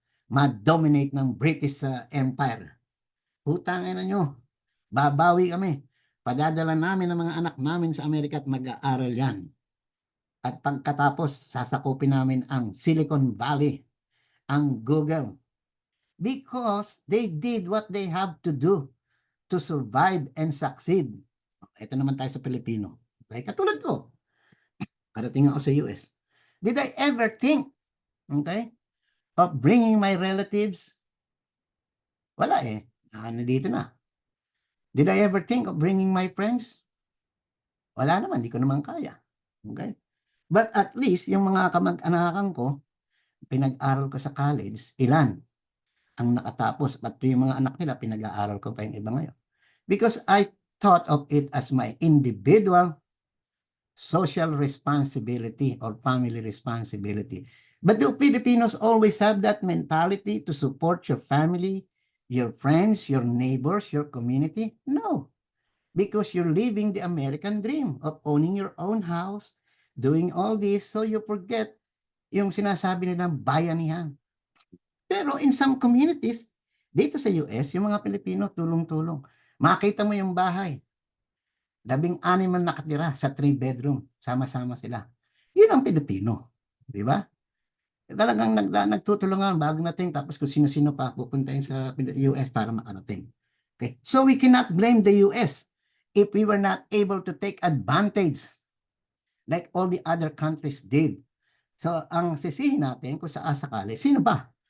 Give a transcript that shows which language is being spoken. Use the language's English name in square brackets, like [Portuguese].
[Filipino] ma-dominate ng British Empire. Hutangin na nyo, babawi kami. Padadala namin ang mga anak namin sa Amerika at mag-aaral yan. At pagkatapos, sasakupin namin ang Silicon Valley, ang Google. [English] Because they did what they have to do to survive and succeed. [Filipino] Ito naman tayo sa Pilipino. Okay? Katulad ko, parating ako sa US. [English] Did I ever think, okay, of bringing my relatives? [Filipino] Wala eh. Nandito na. [English] Did I ever think of bringing my friends? [Filipino] Wala naman, di ko naman kaya. Okay? [English] But at least, [Filipino] yung mga kamag-anakan ko, pinag-aral ko sa college, ilan ang nakatapos. At yung mga anak nila, pinag-aaral ko pa yung iba ngayon. [English] Because I thought of it as my individual social responsibility or family responsibility. But do Filipinos always have that mentality to support your family, your friends, your neighbors, your community? No. Because you're living the American dream of owning your own house, doing all this, so you forget yung sinasabi nilang bayanihan. [Filipino] Pero [English] in some communities, [Filipino] dito sa US, yung mga Pilipino tulong-tulong. Makita mo yung bahay, 16 man nakatira sa 3-bedroom, sama-sama sila. Yun ang Pilipino, di ba? Talagang nagtutulungan bago natin, tapos kung sino-sino pa pupuntahin sa US para makarating. Okay? [English] So we cannot blame the US if we were not able to take advantage like all the other countries did. [Filipino] So ang sisihin natin kung sa sakali, sino ba?